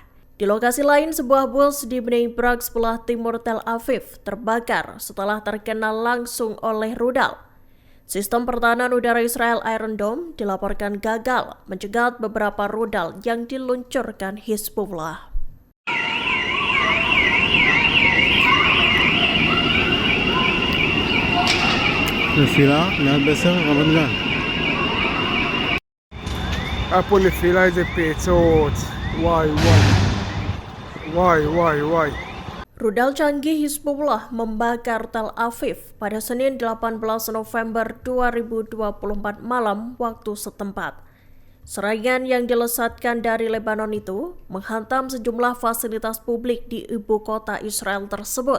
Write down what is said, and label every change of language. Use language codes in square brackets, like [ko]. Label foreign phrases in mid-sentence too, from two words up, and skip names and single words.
[id] Di lokasi lain, sebuah bus di Bnei Brak sebelah timur Tel Aviv terbakar setelah terkena langsung oleh rudal. Sistem pertahanan udara Israel Iron Dome dilaporkan gagal mencegat beberapa rudal yang diluncurkan Hizbullah. [he] נפילה ליד בסר, רמת גן. היה פה נפילה איזה פרצות, וואי וואי וואי וואי וואי. [id] Rudal canggih Hizbullah membakar Tel Aviv pada Senin 18 November 2024 malam waktu setempat. Serangan yang dilesatkan dari Lebanon itu menghantam sejumlah fasilitas publik di ibu kota Israel tersebut.